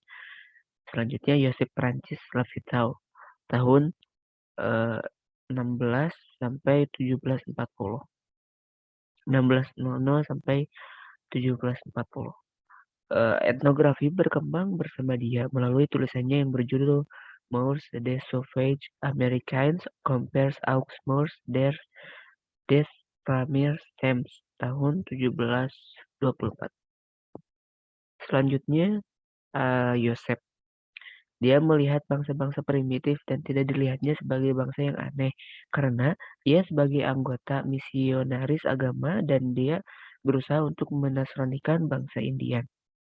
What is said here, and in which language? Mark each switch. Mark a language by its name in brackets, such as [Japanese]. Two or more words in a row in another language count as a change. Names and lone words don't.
[Indonesian] Selanjutnya Joseph Francis Lafitau tahun 16 sampai 1740. 1600 sampai 1740. Etnografi berkembang bersama dia melalui tulisannya yang berjudul Moors des Sauvages Americains compares aux Moors des Premiers Temps tahun 1724. Selanjutnya, Yosef. Dia melihat bangsa-bangsa primitif dan tidak dilihatnya sebagai bangsa yang aneh, karena ia sebagai anggota misionaris agama dan dia berusaha untuk menasranikan bangsa Indian.